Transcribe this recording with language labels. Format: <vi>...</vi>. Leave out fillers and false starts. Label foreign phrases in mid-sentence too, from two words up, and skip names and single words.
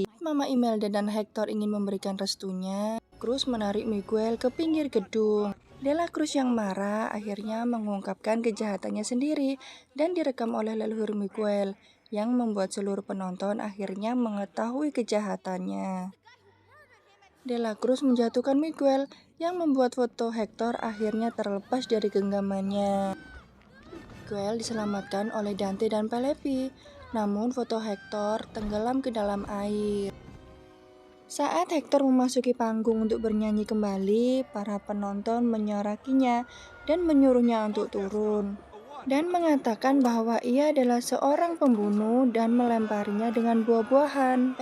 <id>Mama Imelda dan Hector ingin memberikan restunya. Cruz menarik Miguel ke pinggir gedung. De La Cruz yang marah akhirnya mengungkapkan kejahatannya sendiri dan direkam oleh leluhur Miguel yang membuat seluruh penonton akhirnya mengetahui kejahatannya. De la Cruz menjatuhkan Miguel yang membuat foto Hector akhirnya terlepas dari genggamannya. Miguel diselamatkan oleh Dante dan Penelope, namun foto Hector tenggelam ke dalam air. Saat Hector memasuki panggung untuk bernyanyi kembali, para penonton menyorakinya dan menyuruhnya untuk turun, dan mengatakan bahwa ia adalah seorang pembunuh dan melemparinya dengan buah-buahan.</id>